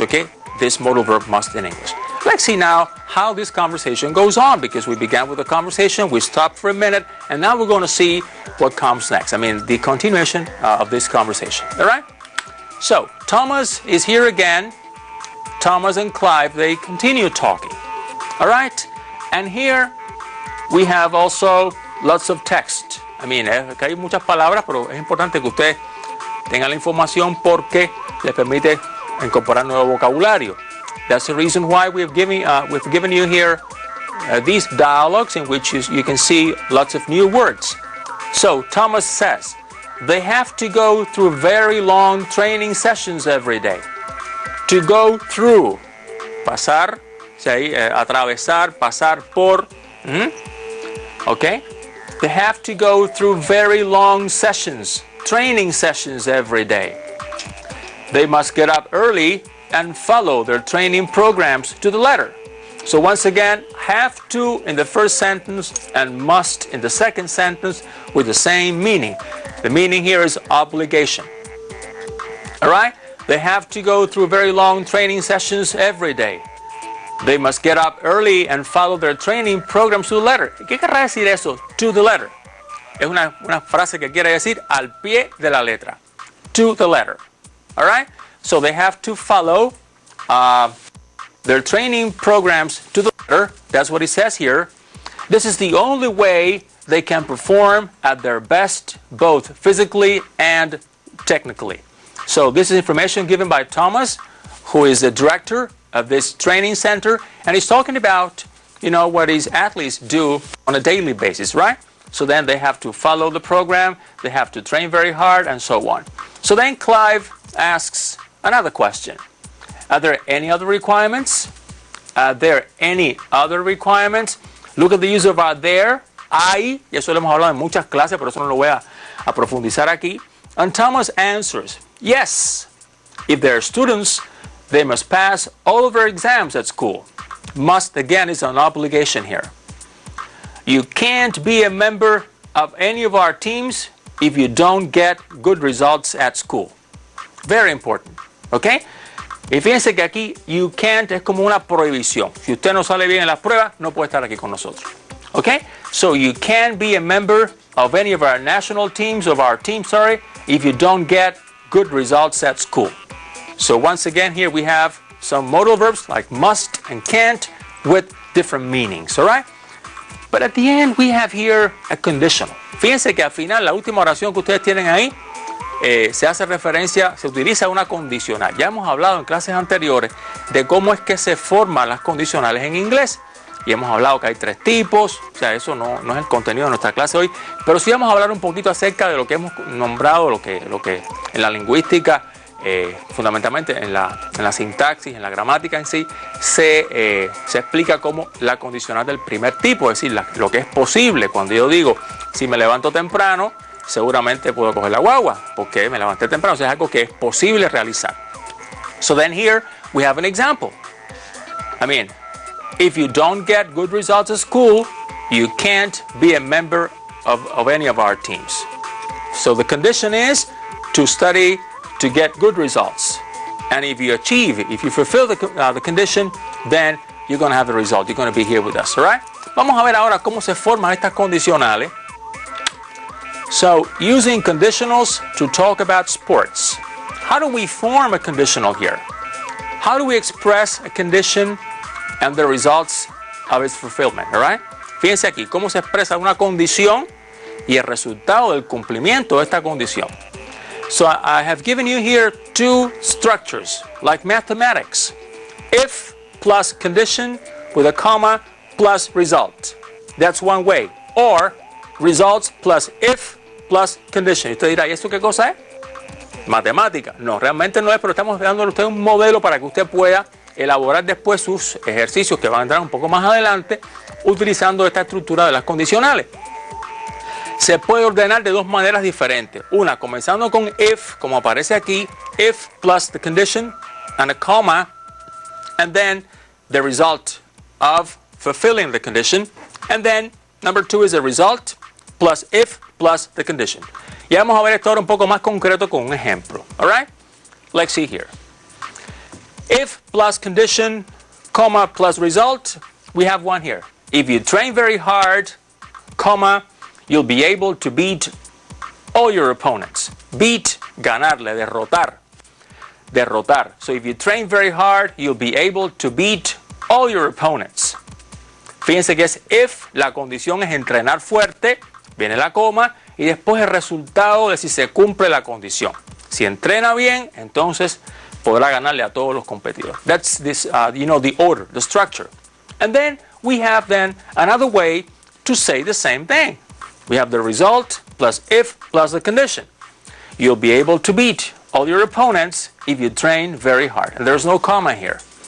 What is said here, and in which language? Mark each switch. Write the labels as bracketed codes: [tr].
[en] Okay, this modal verb must in English. Let's see now how this conversation goes on, because we began with a conversation, we stopped for a minute, and now we're going to see what comes next. I mean, the continuation of this conversation. All right? So, Thomas is here again. Thomas and Clive, they continue talking. All right? And here we have also lots of text. I mean, [es] acá hay muchas palabras, pero es importante que usted tenga la información porque le permite incorporar nuevo vocabulario. [en] That's the reason why we've given you here these dialogues in which you can see lots of new words. So Thomas says, they have to go through very long training sessions every day. To go through, [es] pasar, atravesar, pasar por, okay? [en] They have to go through very long sessions, training sessions every day. They must get up early and follow their training programs to the letter. So once again, have to in the first sentence and must in the second sentence with the same meaning. The meaning here is obligation. All right? They have to go through very long training sessions every day. They must get up early and follow their training programs to the letter. [es] ¿Qué querrá decir eso? [en] To the letter. [es] Es una frase que quiere decir al pie de la letra. [en] To the letter. All right? So they have to follow their training programs to the letter. That's what it says here. This is the only way they can perform at their best, both physically and technically. So this is information given by Thomas, who is the director of this training center, and he's talking about, what his athletes do on a daily basis, right? So then they have to follow the program, they have to train very hard, and so on. So then Clive asks another question. Are there any other requirements? Are there any other requirements? Look at the use of are there, [es] hay, y eso lo hemos hablado en muchas clases, pero eso no lo voy a profundizar aquí. [en] And Thomas answers, yes. If they are students, they must pass all of their exams at school. Must, again, is an obligation here. You can't be a member of any of our teams if you don't get good results at school. Very important. ¿Ok? [es] Y fíjense que aquí [en] you can't [es] es como una prohibición. Si usted no sale bien en las pruebas, no puede estar aquí con nosotros. ¿Ok? [en] So you can't be a member of any of our national teams, if you don't get good results at school. So once again, here we have some modal verbs like must and can't with different meanings. All right? But at the end we have here a conditional. [es] Fíjense que al final la última oración que ustedes tienen ahí se hace referencia, se utiliza una condicional. Ya hemos hablado en clases anteriores de cómo es que se forman las condicionales en inglés. Y hemos hablado que hay 3 tipos, o sea, eso no es el contenido de nuestra clase hoy, pero sí vamos a hablar un poquito acerca de lo que hemos nombrado, lo que en la lingüística, fundamentalmente en la sintaxis, en la gramática en sí, se explica como la condicional del primer tipo, es decir, lo que es posible. Cuando yo digo, si me levanto temprano, seguramente puedo coger la guagua, porque me levanté temprano, o sea, es algo que es posible realizar. [en] So then here we have an example. I mean, if you don't get good results at school, you can't be a member of any of our teams. So the condition is to study to get good results. And if you fulfill the condition, then you're going to have the result. You're going to be here with us, all right? [es] Vamos a ver ahora cómo se forman estas condicionales. [en] So, using conditionals to talk about sports. How do we form a conditional here? How do we express a condition and the results of its fulfillment, all right? [es] Fíjense aquí, cómo se expresa una condición y el resultado del cumplimiento de esta condición. [en] So I have given you here 2 structures, like mathematics. If plus condition with a comma plus result. That's one way. Or results plus if plus condition. [es] Y usted dirá, ¿y esto qué cosa es? Matemática. No, realmente no es, pero estamos dándole a usted un modelo para que usted pueda elaborar después sus ejercicios que van a entrar un poco más adelante utilizando esta estructura de las condicionales. Se puede ordenar de 2 maneras diferentes. Una, comenzando con if, como aparece aquí, [en] if plus the condition and a comma, and then the result of fulfilling the condition, and then number 2 is the result plus if plus the condition. [es] Y vamos a ver esto ahora un poco más concreto con un ejemplo. [en] All right? Let's see here. If plus condition, comma plus result, we have one here. If you train very hard, comma, you'll be able to beat all your opponents. [es] Beat, ganarle, derrotar. Derrotar. [en] So if you train very hard, you'll be able to beat all your opponents. [es] Fíjense que es if, la condición es entrenar fuerte, viene la coma, y después el resultado de si se cumple la condición. Si entrena bien, entonces podrá ganarle a todos los competidores. [en] That's this, the order, the structure. And then we have then another way to say the same thing. We have the result plus if plus the condition. You'll be able to beat all your opponents if you train very hard. And there's no comma here.